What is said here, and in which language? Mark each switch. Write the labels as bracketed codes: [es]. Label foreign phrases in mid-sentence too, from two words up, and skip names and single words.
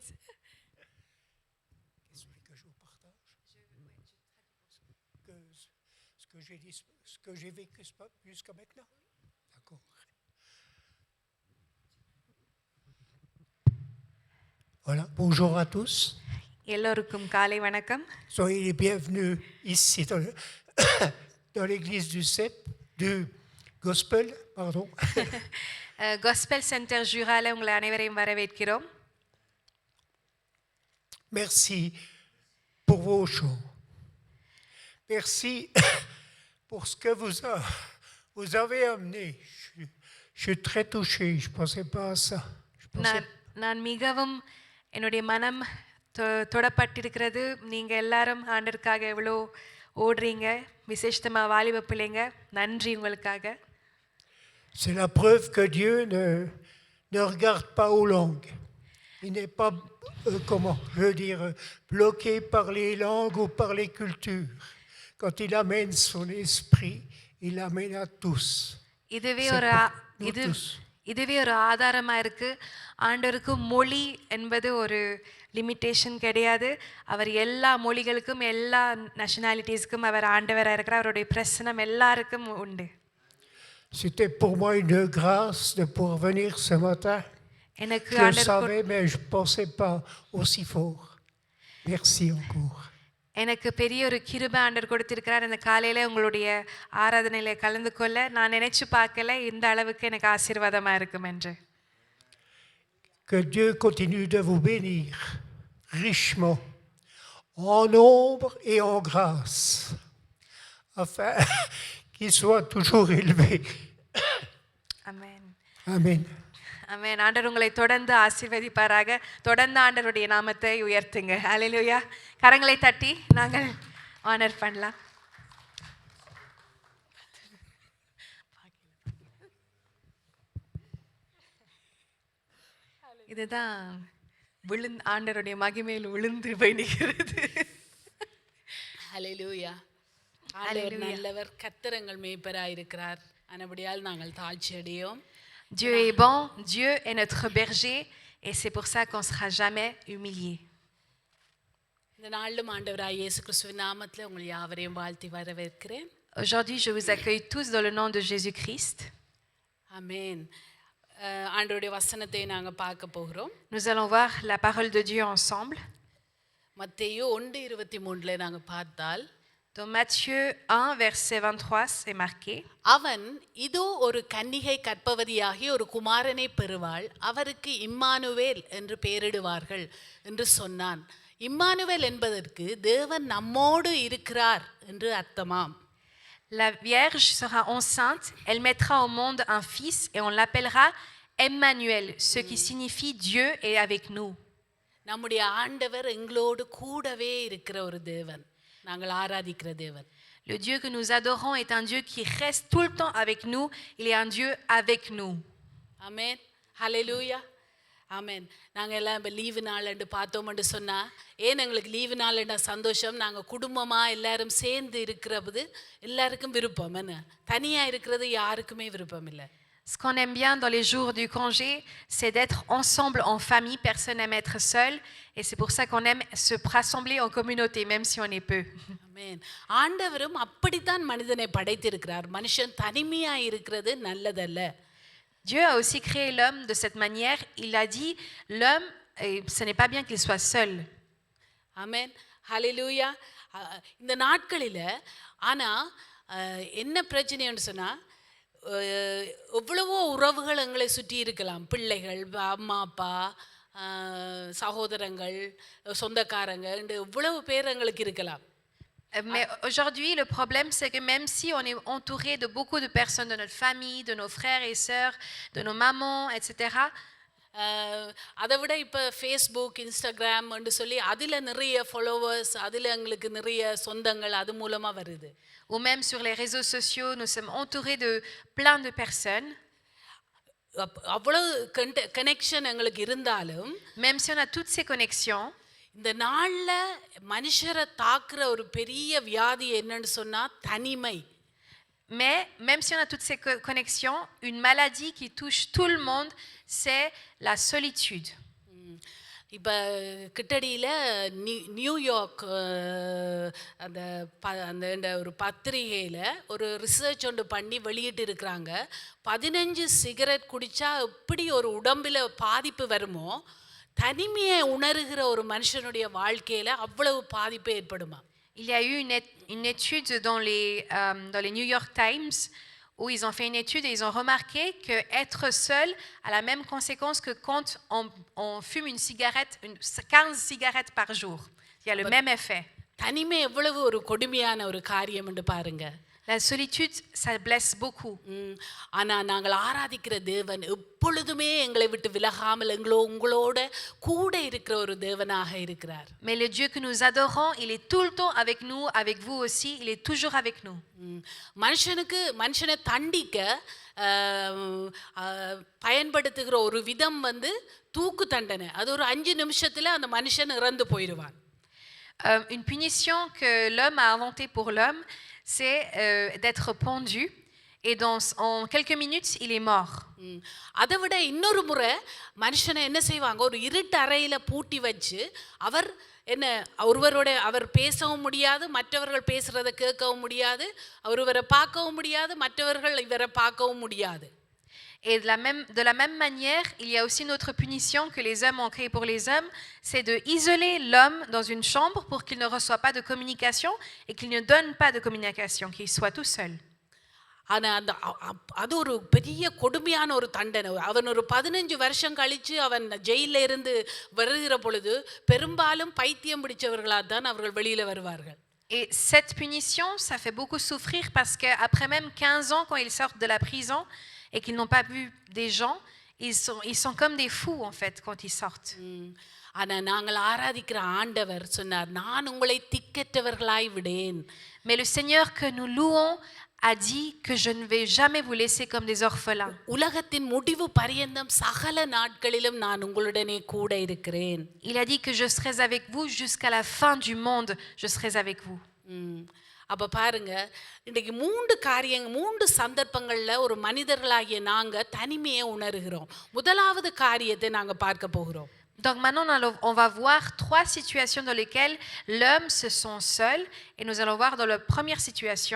[fr] Qu'est-ce que je vous partage? Ce que j'ai vécu jusqu'à maintenant. D'accord. Voilà, bonjour à tous. [ta] எல்லோருக்கும் காலை வணக்கம். [fr] Soyez les bienvenus ici dans l'église du Gospel, pardon. [ta] Gospel Center Juraல உங்களை அனைவரையும் வரவேற்கிறோம். [fr] Merci pour vos chants. Merci pour ce que vous avez amené. Je suis très touché. Je ne pensais pas à ça. [ta] நான் மிகவும் என்னுடைய மனம் தொடப்பட்டிருக்கிறது. நீங்கள் எல்லாரும் ஆண்டருக்காக எவ்வளோ ஓடுறீங்க, விசேஷமாக வாலிப பிள்ளைங்க. நன்றி உங்களுக்காக. [fr] C'est la preuve que Dieu ne regarde pas aux langues. Il n'est pas, bloqué par les langues ou par les cultures. Quand il amène son esprit, il amène à tous. [ta] இதுவே ஒரு ஆதாரமாக இருக்குது. ஆண்டவருக்கு மொழி என்பது ஒரு லிமிட்டேஷன் கிடையாது. அவர் எல்லா மொழிகளுக்கும் எல்லா நேஷனாலிட்டிஸ்க்கும் அவர் ஆண்டவராக இருக்கிறார். அவருடைய பிரசனம் எல்லாருக்கும் உண்டு. [fr] C'était pour moi une grâce de pouvoir venir ce matin. Je le savais, mais je ne pensais pas aussi fort. Merci encore. [ta] எனக்கு பெரிய ஒரு கிருபை ஆண்டவர் கொடுத்திருக்கிறார். இந்த காலையில் உங்களுடைய ஆராதனையில் கலந்து கொள்ள நான் நினைச்சு பார்க்கல இந்த அளவுக்கு எனக்கு ஆசீர்வாதமாக இருக்கும் என்று. [fr] Que Dieu continue de vous bénir richement, en nombre et en grâce, afin qu'il soit toujours élevé. Amen. Amen. [ta] ஆமென். ஆண்டவர் உங்களை தொடர்ந்து ஆசீர்வதிப்பாராக. தொடர்ந்து ஆண்டவருடைய நாமத்தை உயர்த்துங்க. ஹல்லேலூயா. கரங்களை தட்டி நாங்கள் ஆனர் பண்ணலாம். இதுதான் ஆண்டவருடைய மகிமையில் விழுந்து பயணிக்கிறது. ஹல்லேலூயா. ஆண்டவர் நல்லவர், கர்த்தர் எங்கள் மேய்ப்பராய் இருக்கிறார். ஆனபடியால் நாங்கள் தாழ்ச்சி அடையோம். [fr] Dieu est bon, Dieu est notre berger et c'est pour ça qu'on ne sera jamais humilié. [ta] இந்த நாளிலும் ஆண்டவராய் இயேசு கிறிஸ்துவின் நாமத்தில் உங்களை யாவரையும் வாழ்த்தி வரவேற்கிறேன். [fr] Aujourd'hui, je vous accueille tous dans le nom de Jésus-Christ. [ta] ஆமென். ஆண்டவருடைய வசனத்தை நாங்கள் பார்க்க போகிறோம். [fr] Nous allons voir la parole de Dieu ensemble. [ta] மத்தேயு 1:23 நாங்கள் பார்த்தால், [fr] Dans Matthieu 1, verset 23, c'est marqué. [ta] அவன் இதோ ஒரு கன்னிகை கர்ப்பவதியாகி ஒரு குமாரனை பெறுவாள், அவருக்கு இம்மானுவேல் என்று பெயரிடுவார்கள் என்று சொன்னான். இம்மானுவேல் என்பதற்கு தேவன் நம்மோடு இருக்கிறார் என்று அர்த்தமாம். [fr] La Vierge sera enceinte, elle mettra au monde un fils et on l'appellera Emmanuel, ce qui signifie Dieu est avec nous. [ta] நம்முடைய ஆண்டவர் எங்களோடு கூடவே இருக்கிற ஒரு தேவன், நாங்கள் ஆராதிக்கிற தேவன். [fr] Le Dieu que nous adorons est un Dieu qui reste tout le temps avec nous. Il est un Dieu avec nous. [ta] ஆமென். ஹல்லேலூயா. ஆமென். நாங்கள் எல்லாம் இப்போ லீவு நாள்னு பார்த்தோம்னு சொன்னால், ஏன் எங்களுக்கு லீவு நாள்னா சந்தோஷம்? நாங்கள் குடும்பமாக எல்லாரும் சேர்ந்து இருக்கிறது எல்லாருக்கும் விருப்பம். என்ன தனியாக இருக்கிறது யாருக்குமே விருப்பம் இல்லை. [fr] Ce qu'on aime bien dans les jours du congé, c'est d'être ensemble en famille. Personne n'aime être seul. Et c'est pour ça qu'on aime se rassembler en communauté, même si on est peu. [ta] ஆமென். ஆண்டவரும் அப்படித்தான் மனிதனை படைத்திருக்கிறார். மனுஷன் தனிமையாக இருக்கிறது நல்லதல்ல. [fr] Dieu a aussi créé l'homme de cette manière. Il a dit, l'homme, ce n'est pas bien qu'il soit seul. [ta] ஆமென் ஹalleluya. இந்த நாட்களில் ஆனால் என்ன பிரச்சனைன்னு சொன்னால் எவ்வளவோ உறவுகள் எங்களை சுற்றி இருக்கலாம். பிள்ளைகள், அம்மா அப்பா, சகோதரங்கள், சொந்தக்காரங்க, எவ்வளவு பேர் எங்களுக்கு இருக்கலாம். [fr] Mais aujourd'hui, le problème, c'est que même si on est entouré de beaucoup de personnes de notre famille, de nos frères et sœurs, de nos mamans, etc., [ta] அதை விட இப்போ ஃபேஸ்புக், இன்ஸ்டாகிராம் சொல்லி அதில் நிறைய ஃபாலோவர்ஸ், அதில் எங்களுக்கு நிறைய சொந்தங்கள் அது மூலமாக வருது. [fr] ou même sur les réseaux sociaux, nous sommes entourés de plein de personnes. [ta] அவ்வளவு கனெக்ஷன் எங்களுக்கு இருந்தாலும் [fr] Même si on a toutes ces connexions, [ta] இந்த நாளில் மனுஷரை தாக்குற ஒரு பெரிய வியாதி என்னன்னு சொன்னால் தனிமை. [fr] mais même si on a toutes ces connexions, une maladie qui touche tout le monde, c'est la solitude. [ta] இப்போ கிட்டடியில் நியூயார்க் அந்த அந்த ஒரு பத்திரிகையில் ஒரு ரிசர்ச் ஒன்று பண்ணி வெளியிட்டு இருக்கிறாங்க. 15 சிகரெட் குடித்தா எப்படி ஒரு உடம்பில் பாதிப்பு வருமோ, தனிமையை உணர்கிற ஒரு மனுஷனுடைய வாழ்க்கையில் அவ்வளவு பாதிப்பு ஏற்படுமா. [fr] Il y a eu une étude dans les New York Times où ils ont fait une étude et ils ont remarqué qu'être seul a la même conséquence que quand on fume une cigarette, 15 cigarettes par jour. Il y a le même effet. [ta] தனிமை எவ்வளவு ஒரு கொடுமையான ஒரு காரியம் என்று பாருங்க. [fr] La solitude, ça blesse beaucoup. [ta] ஆனால் நாங்கள் ஆராதிக்கிற தேவன் எப்பொழுதுமே எங்களை விட்டு விலகாமல் உங்களோட கூட இருக்கிற ஒரு தேவனாக இருக்கிறார். [fr] Mais le Dieu que nous adorons, il est tout le temps avec nous, avec vous aussi, il est toujours avec nous. [ta] மனுஷனை தண்டிக்க பயன்படுத்துகிற ஒரு விதம் தூக்கு தண்டனை. அது ஒரு 5 நிமிஷத்தில் அந்த மனுஷன் இறந்து போயிடுவான். [fr] Une punition que l'homme a inventée pour l'homme, c'est d'être pendu et en quelques minutes il est mort. [ta] அதை விட இன்னொரு முறை மனுஷனை என்ன செய்வாங்க, ஒரு இருட்டு அறையில் பூட்டி வச்சு அவர் பேசவும் முடியாது, மற்றவர்கள் பேசுறதை கேட்கவும் முடியாது, ஒருவரை பார்க்கவும் முடியாது, மற்றவர்கள் இவரை பார்க்கவும் முடியாது. [fr] Et de la même manière, il y a aussi une autre punition que les hommes ont créée pour les hommes, c'est de isoler l'homme dans une chambre pour qu'il ne reçoive pas de communication et qu'il ne donne pas de communication, qu'il soit tout seul. [ta] ஆனால் அது ஒரு பெரிய கொடுமையான ஒரு தண்டனை. அவன் ஒரு 15 வருஷம் கழித்து அவன் ஜெயிலில் இருந்து வருகிற பொழுது பெரும்பாலும் பைத்தியம் பிடிச்சவர்களாக தான் அவர்கள் வெளியில் வருவார்கள். [fr] Et cette punition, ça fait beaucoup souffrir parce qu'après même 15 ans, quand ils sortent de la prison et qu'ils n'ont pas vu des gens, ils sont comme des fous en fait quand ils sortent. [ta] ஆனால் நாங்கள் ஆராதிக்கிற ஆண்டவர் சொன்னார், நான் உங்களை திக்கற்றவர்களாய் விடேன். [fr] Mais le Seigneur que nous louons a dit que je ne vais jamais vous laisser comme des orphelins. [ta] உலகத்தின் முடிவு பரியந்தம் சகல நாட்களிலும் நான் உங்களுடனே கூட இருக்கிறேன். [fr] Il a dit que je serai avec vous jusqu'à la fin du monde, je serai avec vous. [ta] அப்போ பாருங்க, இன்றைக்கு 3 சந்தர்ப்பங்களில் ஒரு மனிதர்களாகிய நாங்கள் தனிமையை உணர்கிறோம். முதலாவது காரியத்தை நாங்கள் பார்க்க போகிறோம். [fr] Donc maintenant, on va voir 3 situations dans lesquelles l'homme se sent seul. Et nous allons voir dans la première situation.